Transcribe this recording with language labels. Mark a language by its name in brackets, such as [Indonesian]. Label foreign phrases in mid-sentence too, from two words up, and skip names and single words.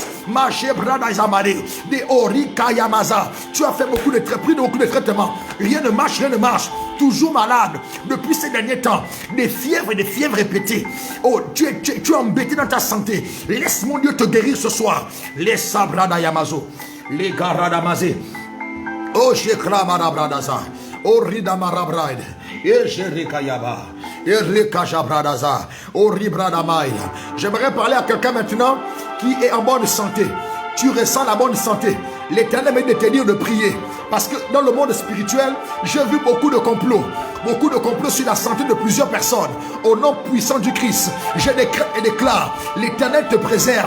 [French] Des Orika Yamaza. Tu as fait beaucoup de traitements. Rien ne marche, rien ne marche. Toujours malade. Depuis ces derniers temps. Des fièvres répétées. Oh, tu es embêté dans ta santé. Laisse mon Dieu te guérir ce soir. Les Sabrada Yamazo. Les Garadamazé. Oh, Shekra Marabradaza. Oh, Rida Marabride. Et Jerikayaba. J'aimerais parler à quelqu'un maintenant qui est en bonne santé. Tu ressens la bonne santé. L'Éternel m'a dit de te dire de prier. Parce que dans le monde spirituel, j'ai vu beaucoup de complots. Beaucoup de complots sur la santé de plusieurs personnes. Au nom puissant du Christ, je décrète et déclare, l'Éternel te préserve.